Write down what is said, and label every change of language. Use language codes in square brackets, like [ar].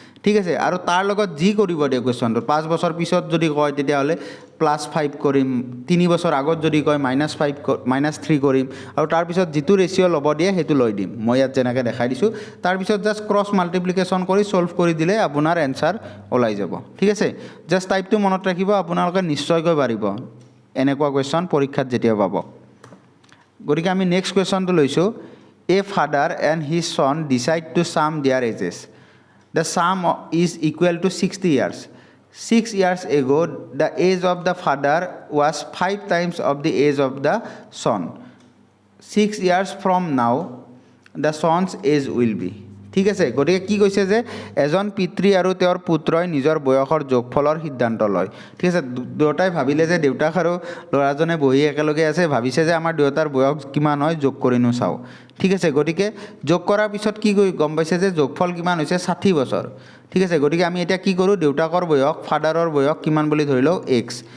[as] ঠিক আছে আৰু তাৰ লগত যি কৰিব দিয়ে কুৱেশ্যনটো 5 বছৰ পিছত যদি কয় তেতিয়াহ'লে +5 কৰিম 3 বছৰ আগত যদি কয় -5 -3 কৰিম আৰু তাৰপিছত যিটো ৰেচিঅ' ল'ব দিয়ে সেইটো লৈ দিম মই ইয়াত যেনেকৈ দেখাই দিছোঁ তাৰপিছত জাষ্ট ক্ৰছ মাল্টিপ্লিকেশ্যন কৰি ছল্ভ কৰি দিলে আপোনাৰ এনচাৰ ওলাই যাব ঠিক আছে জাষ্ট টাইপটো মনত ৰাখিব আপোনালোকে নিশ্চয়কৈ পাৰিব এনেকুৱা কুৱেশ্যন পৰীক্ষাত যেতিয়া পাব গতিকে আমি নেক্সট কুৱেশ্যনটো লৈছোঁ [en] A father and his son decide to sum their ages The sum is equal to 60 years. 6 years ago, the age of the father was 5 times of the age of the son. 6 years from now, the son's age will be. [as] ঠিক আছে গতিকে কি কৈছে যে এজন পিতৃ আৰু তেওঁৰ পুত্ৰই নিজৰ বয়সৰ যোগফলৰ সিদ্ধান্ত লয় ঠিক আছে দুয়োটাই ভাবিলে যে দেউতাক আৰু ল'ৰাজনে বহি একেলগে আছে ভাবিছে যে আমাৰ দেউতাৰ বয়স কিমান হয় যোগ কৰিনো চাওঁ ঠিক আছে গতিকে যোগ কৰাৰ পিছত কি গম পাইছে যে যোগফল কিমান হৈছে 60 বছৰ ঠিক আছে গতিকে আমি এতিয়া কি কৰোঁ দেউতাকৰ বয়স ফাদাৰৰ বয়স কিমান বুলি ধৰি লওঁ x